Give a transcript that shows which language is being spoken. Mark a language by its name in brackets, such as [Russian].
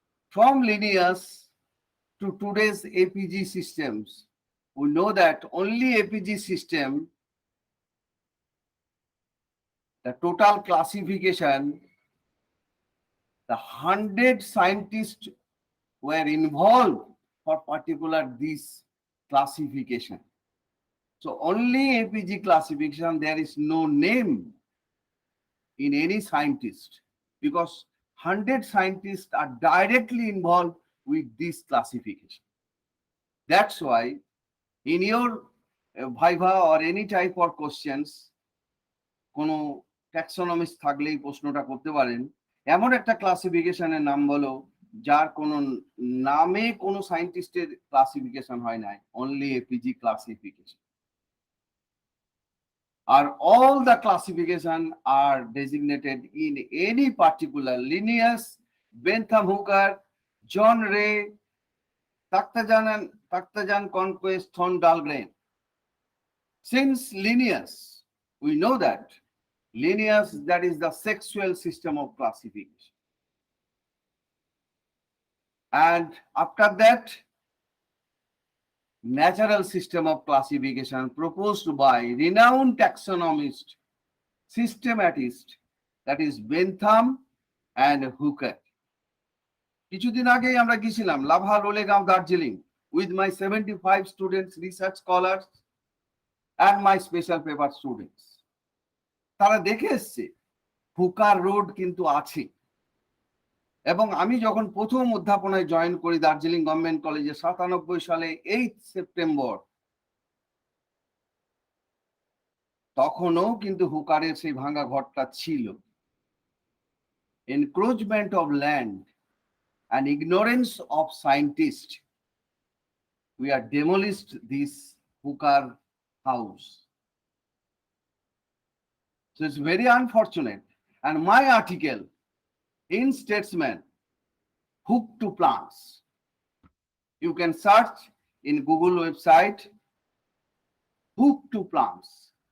[English] From Linnaeus to today's APG systems, we know that only APG system, the total classification, the 100 scientists were involved for particular this classification. So only APG classification, there is no name in any scientist, because 100 scientists are directly involved with this classification. That's why in your viva or any type of questions, [Bangla] কোনো ট্যাক্সোনমিস্ট থাকলেই প্রশ্নটা করতে পারেন, এমন একটা ক্লাসিফিকেশনের নাম বলো যার কোনো নামে কোনো সায়েন্টিস্টের ক্লাসিফিকেশন হয় নাই, only APG classification. [English] Are all the classification are designated in any particular Linnaeus, Bentham Hooker, John Ray, Takhtajan Conquest, Thorne Dahlgren. Since Linnaeus, we know that Linnaeus, that is the sexual system of classification. And after that, natural system of classification proposed by renowned taxonomist, systematist, that is Bentham and Hooker. [Bangla] কিছুদিন আগেই আমরা গিয়েছিলাম lava Lolegaon Darjeeling [English] with my 75 students, research scholars, and my special paper students. [Bangla] তারা দেখে এসছে হুকার road কিন্তু আছে। এবং আমি যখন প্রথম অধ্যাপনায় জয়েন করি দার্জিলিং গভর্নমেন্ট কলেজে 97 সালে 8 সেপ্টেম্বর, তখনও কিন্তু হুকারের সেই ভাঙা ঘরটা ছিল। [English] Encroachment of land and ignorance of scientists, we are demolished this hookah house. So it's very unfortunate. And my article in Statesman, Hook to Plants, you can search in Google website, Hook to Plants.